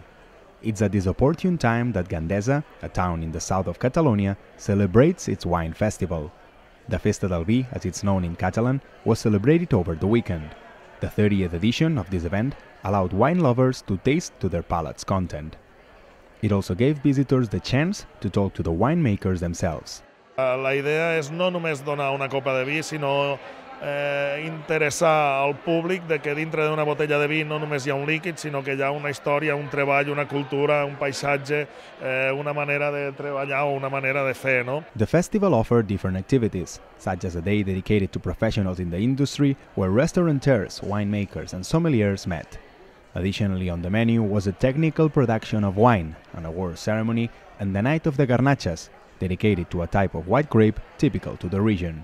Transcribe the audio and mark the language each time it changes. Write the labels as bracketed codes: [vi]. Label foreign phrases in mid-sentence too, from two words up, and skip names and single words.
[en] It's at this opportune time that Gandesa, a town in the south of Catalonia, celebrates its wine festival. The Festa del Vi, as it's known in Catalan, was celebrated over the weekend. The 30th edition of this event allowed wine lovers to taste to their palate's content. It also gave visitors the chance to talk to the winemakers themselves. [ca] La idea és no només donar una copa de vi, sinó interessar al públic de que dintre d'una botella de vi no només hi ha un líquid, sinó que hi ha una història, un treball, una cultura, un paisatge, una manera de treballar o una manera de fer, no? [en] The festival offered different activities, such as a day dedicated to professionals in the industry where restaurateurs, winemakers and sommeliers met. Additionally on the menu was a technical production of wine, an award ceremony and the Night of the Garnachas, dedicated to a type of white grape typical to the region.